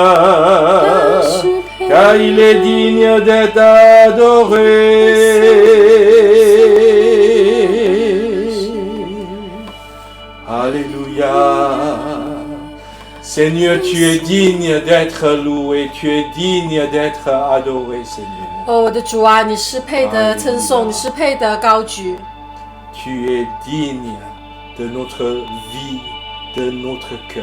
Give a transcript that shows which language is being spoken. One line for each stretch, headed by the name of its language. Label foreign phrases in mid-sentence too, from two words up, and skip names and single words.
French: Car il est digne d'être adoré. Alléluia. Seigneur, tu es digne d'être loué, tu es digne d'être adoré, Seigneur.
Chinese: 哦，我的主啊，你是配得称颂，你是配得高举。
French: Tu es digne de notre vie, de notre cœur.